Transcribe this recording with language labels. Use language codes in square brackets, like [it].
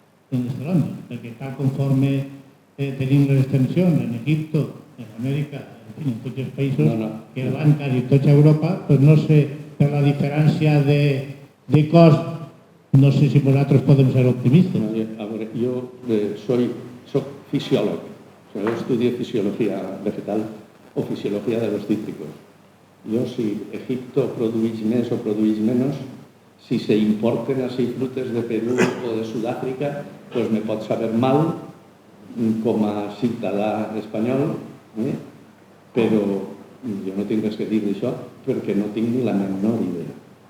[ca] en les zones, perquè tal conforme tenim les extensions en Egipto, en Amèrica, en fi, en tots els països que van quasi tots a Europa, doncs no sé, per la diferència de cost, no sé si vosaltres podem ser optimistes. [es] A ver, yo soy fisiólogo, o sea, yo estudio fisiología vegetal o fisiología de los cítricos. [ca] Yo, si Egipto produís més o produís menos, si se importen así frutes de Perú o de Sudáfrica, pues me pot saber mal com a ciutadà espanyol, però jo no tinc res que dir d'això perquè no tinc ni la menor idea.